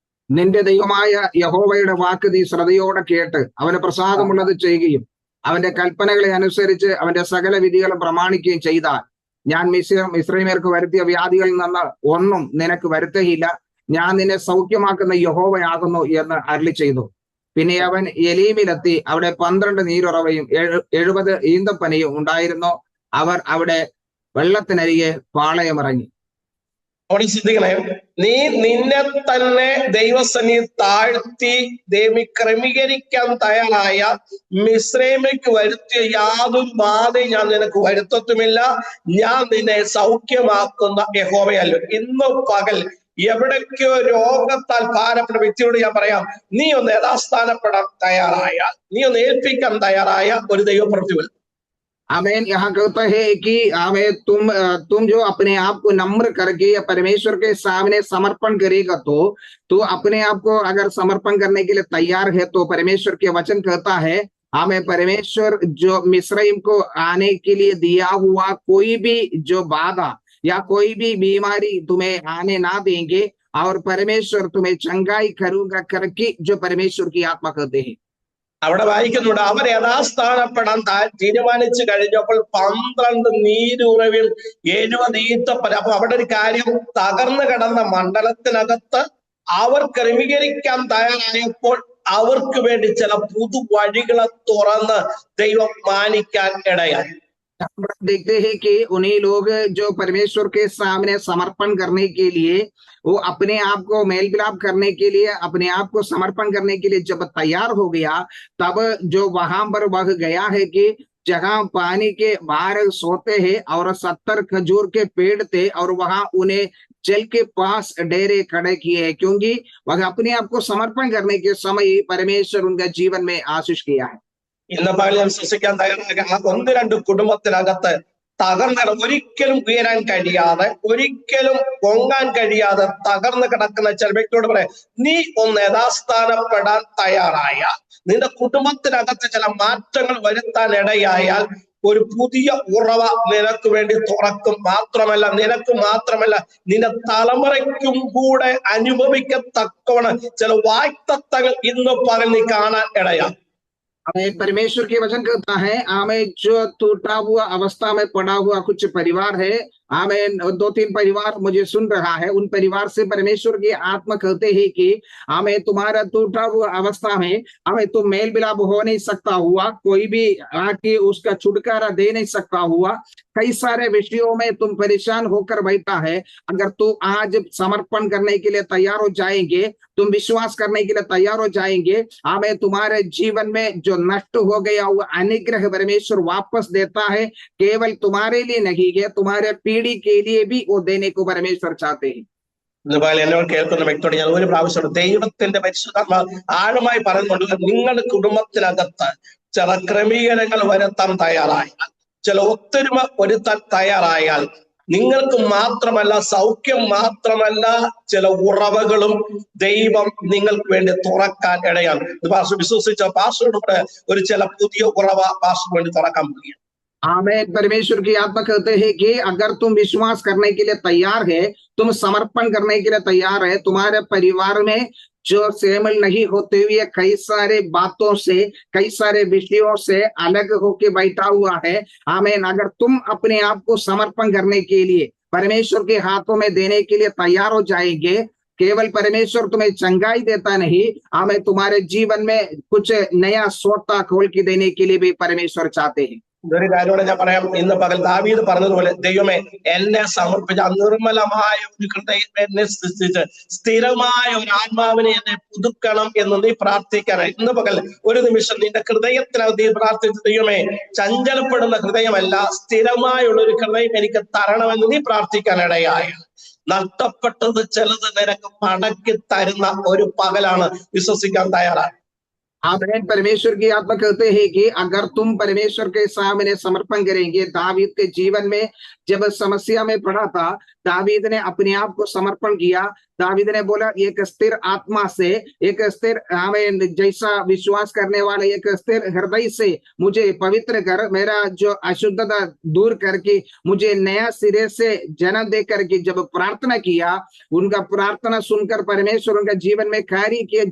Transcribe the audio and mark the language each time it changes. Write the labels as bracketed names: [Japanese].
[Malayalam] നിന്റെ ദൈവമായ യഹോവയുടെ വാക്ക് നീ ശ്രദ്ധയോടെ കേട്ട് അവന് പ്രസാദമുള്ളത് ചെയ്യുകയും അവന്റെ കൽപ്പനകളെ അനുസരിച്ച് അവന്റെ സകല വിധികളും പ്രമാണിക്കുകയും ചെയ്താൽ, ഞാൻ മിസ്രയീമ്യർക്ക് വരുത്തിയ വ്യാധികളിൽ നിന്ന് ഒന്നും നിനക്ക് വരുത്തുകയില്ല, ഞാൻ നിന്നെ സൗഖ്യമാക്കുന്ന യഹോവയാകുന്നു എന്ന് അരുളി ചെയ്തു. പിന്നെ അവൻ എലീമിലെത്തി. അവിടെ 12 നീരുറവയും 70 ഈന്തപ്പനയും ഉണ്ടായിരുന്നു. അവർ അവിടെ വെള്ളത്തിനരികെ പാളയമിറങ്ങി. അവിടെ ചിന്തിക്കണേ, നീ നിന്നെ തന്നെ ദൈവസന്നിധി താഴ്ത്തി ക്രമീകരിക്കാൻ തയ്യാറായ മിസ്രയീമിലേക്ക് വരുത്തിയ യാതൊരു ബാധയും ഞാൻ നിനക്ക് വരുത്തത്തുമില്ല, ഞാൻ നിന്നെ സൗഖ്യമാക്കുന്ന യഹോവയല്ലോ. ഇന്ന് പകൽ എവിടേക്കോ രോഗത്താൽ ഭാരപ്പെട്ട വ്യക്തിയോട് ഞാൻ പറയാം, നീ ഒന്ന് യഥാസ്ഥാനപ്പെടാൻ തയ്യാറായ, നീ ഒന്ന് ഏൽപ്പിക്കാൻ തയ്യാറായ ഒരു ദൈവപ്രവൃത്തി വരും. [Hindi] आमेन। यहाँ कहता है कि हमें तुम जो अपने आप को नम्र करके परमेश्वर के सामने समर्पण करेगा, तो अपने आप को अगर समर्पण करने के लिए तैयार है, तो परमेश्वर के वचन कहता है हमें परमेश्वर जो मिस्रईम को आने के लिए दिया हुआ कोई भी जो बाधा या कोई भी बीमारी तुम्हें आने ना देंगे, और परमेश्वर तुम्हें चंगाई करूंगा करके जो परमेश्वर की आत्मा कहते हैं। [Malayalam] അവിടെ വായിക്കുന്നുണ്ട്, അവർ യഥാസ്ഥാനപ്പെടാൻ തീരുമാനിച്ചു കഴിഞ്ഞപ്പോൾ 12 നീരുറവിൽ 70 ഈത്തപ്പന. അപ്പൊ അവിടെ ഒരു കാര്യം, തകർന്നു കിടന്ന മണ്ഡലത്തിനകത്ത് അവർ ക്രമീകരിക്കാൻ തയ്യാറായപ്പോൾ അവർക്ക് വേണ്ടി ചില പുതുവഴികളെ തുറന്ന് ദൈവം മാനിക്കാൻ ഇടയായി. [Hindi] देखते हैं कि उन्हीं लोग जो परमेश्वर के सामने समर्पण करने के लिए, वो अपने आप को मेल मिलाप करने के लिए, अपने आप को समर्पण करने के लिए जब तैयार हो गया, तब जो वहां पर वह गया है कि जहां पानी के बाहर सोते हैं और 70 खजूर के पेड़ थे और वहां उन्हें जल के पास डेरे खड़े किए हैं, क्योंकि वह अपने आप को समर्पण करने के समय परमेश्वर उनका जीवन में आशीष किया है। [Malayalam] ഇന്ന് പകൽ ഞാൻ വിശ്വസിക്കാൻ തയ്യാറായ 1-2 കുടുംബത്തിനകത്ത് തകർന്ന, ഒരിക്കലും ഉയരാൻ കഴിയാതെ, ഒരിക്കലും പൊങ്ങാൻ കഴിയാതെ തകർന്ന് കിടക്കുന്ന ചില വ്യക്തിയോട് പറയാം, നീ ഒന്ന് യഥാസ്ഥാനപ്പെടാൻ തയ്യാറായ, നിന്റെ കുടുംബത്തിനകത്ത് ചില മാറ്റങ്ങൾ വരുത്താൻ ഇടയായാൽ ഒരു പുതിയ ഉറവ നിനക്ക് വേണ്ടി തുറക്കും. നിനക്ക് മാത്രമല്ല നിന്റെ തലമുറയ്ക്കും കൂടെ അനുഭവിക്കത്തക്കവണ്ണം ചില വാഗ്ദത്തങ്ങൾ ഇന്ന് പകൽ നീ കാണാൻ ഇടയാ. [Hindi] हमें परमेश्वर के वचन कहता है, हमें जो टूटा हुआ अवस्था में पड़ा हुआ कुछ परिवार है, हमें 2-3 परिवार मुझे सुन रहा है, उन परिवार से परमेश्वर की आत्मा कहते हैं कि हमें तुम्हारा टूटा हुआ अवस्था में हमें तुम मेल मिलाप हो नहीं सकता हुआ, कोई भी आके उसका छुटकारा दे नहीं सकता हुआ, कई सारे विषयों में तुम परेशान होकर बैठा है। अगर तू आज समर्पण करने के लिए तैयार हो जाएंगे, तुम विश्वास करने के लिए तैयार हो जाएंगे, हमें तुम्हारे जीवन में जो नष्ट हो गया हुआ अनुग्रह परमेश्वर वापस देता है। केवल तुम्हारे लिए नहीं है, तुम्हारे पीढ़ी के लिए भी वो देने को परमेश्वर चाहते हैं। [Malayalam] എന്നോട് കേൾക്കുന്ന വ്യക്തിയോട് ഞാൻ ഒരു പ്രാവശ്യം ദൈവത്തിന്റെ പരിശുദ്ധാത്മാ ആഴമായി പറയുന്നുണ്ട്, നിങ്ങളുടെ കുടുംബത്തിനകത്ത് ചില ക്രമീകരണങ്ങൾ വരുത്താൻ തയ്യാറായാൽ, ചില ഒത്തൊരുമ വരുത്താൻ തയ്യാറായാൽ, നിങ്ങൾക്ക് മാത്രമല്ല, സൗഖ്യം മാത്രമല്ല, ചില ഉറവകളും ദൈവം നിങ്ങൾക്ക് വേണ്ടി തുറക്കാൻ ഇടയാണ്. പാസ്റ്റർ വിശ്വസിച്ച പാസ്റ്ററോട് ഒരു ചില പുതിയ ഉറവ പാസ്റ്റർ വേണ്ടി തുറക്കാൻ പോവുകയാണ്. [Hindi] आमेन। परमेश्वर की आत्मा कहते हैं कि अगर तुम विश्वास करने के लिए तैयार है, तुम समर्पण करने के लिए तैयार है, तुम्हारे परिवार में जो शामिल नहीं होते हुए कई सारे बातों से, कई सारे विषयों से अलग होके बैठा हुआ है, आमेन, अगर तुम अपने आप को समर्पण करने के लिए परमेश्वर के हाथों में देने के लिए तैयार हो जाएंगे, केवल परमेश्वर तुम्हें चंगाई देता नहीं, हमें तुम्हारे जीवन में कुछ नया सोता खोल के देने के लिए भी परमेश्वर चाहते हैं। [Malayalam] ഒരു കാര്യത്തോടെ ഞാൻ പറയാം, ഇന്ന് പകൽ ദാവീദ് പറഞ്ഞതുപോലെ, ദൈവമേ എന്നെ സമർപ്പിച്ച നിർമ്മലമായ ഒരു ഹൃദയം എന്നെ സൃഷ്ടിച്ച് സ്ഥിരമായ ഒരു ആത്മാവിനെ എന്നെ പുതുക്കണം എന്ന് നീ പ്രാർത്ഥിക്കാനായി ഇന്ന് പകൽ ഒരു നിമിഷം നിന്റെ ഹൃദയത്തിനകത്ത് നീ പ്രാർത്ഥിച്ച്, ദൈവമേ ചഞ്ചലപ്പെടുന്ന ഹൃദയമല്ല, സ്ഥിരമായുള്ള ഒരു ഹൃദയം എനിക്ക് തരണമെന്ന് നീ പ്രാർത്ഥിക്കാനിടയായ, നഷ്ടപ്പെട്ടത് ചിലത് നിനക്ക് മടക്കി തരുന്ന ഒരു പകലാണ്. വിശ്വസിക്കാൻ തയ്യാറാണ്. [Hindi] आमीन। परमेश्वर की आत्मा कहते हैं कि अगर तुम परमेश्वर के सामने समर्पण करेंगे, दावीद के जीवन में जब समस्या में पड़ा था, दावीद ने अपने आप को समर्पण किया। दावीद ने बोला, एक स्थिर आत्मा से, एक स्थिर हमें जैसा विश्वास करने वाले एक स्थिर हृदय से मुझे पवित्र कर, मेरा जो अशुद्धता दूर करके मुझे नया सिरे से जन्म दे करके जब प्रार्थना किया, उनका प्रार्थना सुनकर परमेश्वर उनका जीवन में कार्य किया।